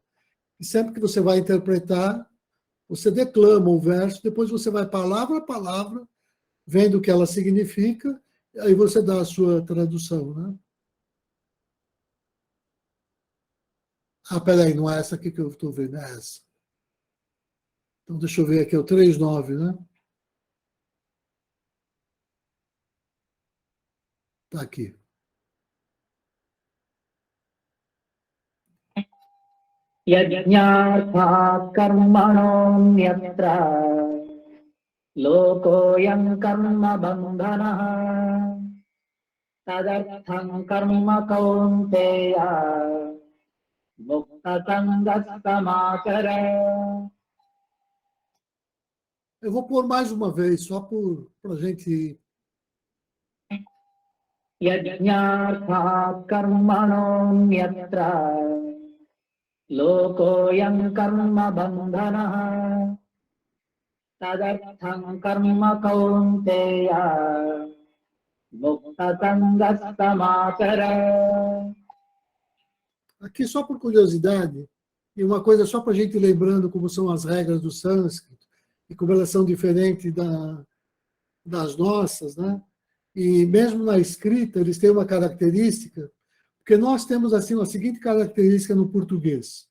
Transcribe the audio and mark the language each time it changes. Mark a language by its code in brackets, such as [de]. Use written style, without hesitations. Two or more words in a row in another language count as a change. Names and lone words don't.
[pt] E sempre que você vai interpretar, você declama o verso, depois você vai palavra a palavra, vendo o que ela significa, e aí você dá a sua tradução, né? Ah, peraí, não é essa aqui que eu estou vendo, é essa. Então, deixa eu ver aqui, é o 3.9, né? Está aqui. [sa] यज्ञार्थात् कर्मणोऽन्यत्र लोकोऽयं कर्म बन्धनः तदर्थं कर्म कौन्तेय मुक्तसङ्गस्तमाचर. [pt] Eu vou pôr mais uma vez, só para a gente... [sa] यज्ञार्थात् कर्मणोऽन्यत्र लोकोऽयं कर्म बन्धनः तदर्थं कर्म कौन्तेय मुक्तसङ्गस्तमाचर. [pt] Aqui, só por curiosidade, e uma coisa só para a gente ir lembrando como são as regras do sânscrito, e como elas são diferentes das nossas, né? E mesmo na escrita, eles têm uma característica, porque nós temos assim a seguinte característica no português.